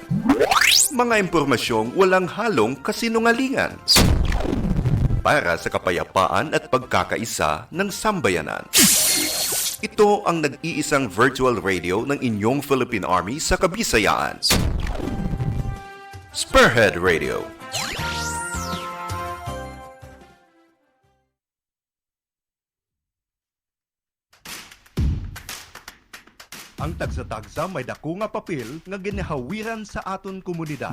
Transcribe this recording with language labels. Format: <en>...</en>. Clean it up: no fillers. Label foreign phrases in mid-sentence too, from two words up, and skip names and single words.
<tl>Mga impormasyong walang halong kasinungalingan. Para sa kapayapaan at pagkakaisa ng sambayanan. Ito ang nag-iisang virtual radio ng inyong Philippine Army sa Kabisayaan. Spearhead Radio.</tl> <hil>Ang tagsa-tagsa may dako nga papel nga ginahawiran sa aton komunidad.</hil>